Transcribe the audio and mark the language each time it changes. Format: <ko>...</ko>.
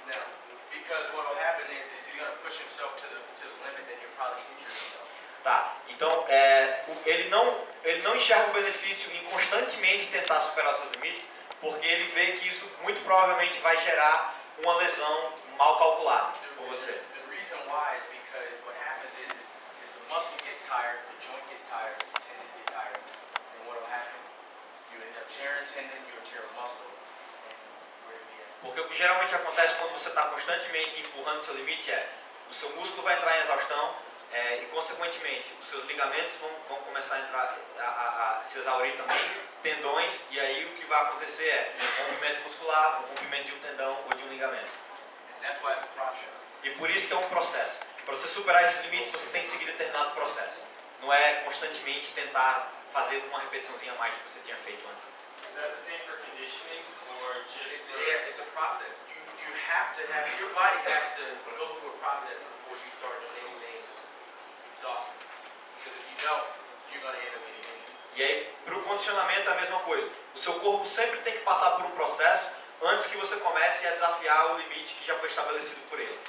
<en>No, because what will happen is he's going to push himself to the limit, then you'll probably injure yourself.</en> <pt>Tá, então ele não enxerga o benefício em constantemente tentar superar os seus limites, porque ele vê que isso muito provavelmente vai gerar uma lesão mal calculada por você.</pt> <en>The reason why is because what happens is the muscle gets tired, the joint gets tired, the tendons get tired, and what will happen? You end up tearing tendons, you'll tear muscle, and where you at?</en> <pt>Porque o que geralmente acontece quando você está constantemente empurrando o seu limite é o seu músculo vai entrar em exaustão e, consequentemente, os seus ligamentos vão começar a se exaurir também, tendões, e aí o que vai acontecer é um rompimento muscular, um rompimento de um tendão ou de um ligamento.</pt> <en>And that's why it's a process.</en> <pt>E por isso que é um processo. Para você superar esses limites, você tem que seguir determinado processo. Não é constantemente tentar fazer uma repetiçãozinha a mais do que você tinha feito antes.</pt> <en>That's the same for conditioning or just for... It's a process. You have to have, your body has to go through a process before you start doing anything exhausting. Because if you don't, you're going to end up getting injured.</en> <pt>E aí, para o condicionamento é a mesma coisa. O seu corpo sempre tem que passar por um processo antes que você comece a desafiar o limite que já foi estabelecido por ele.</pt>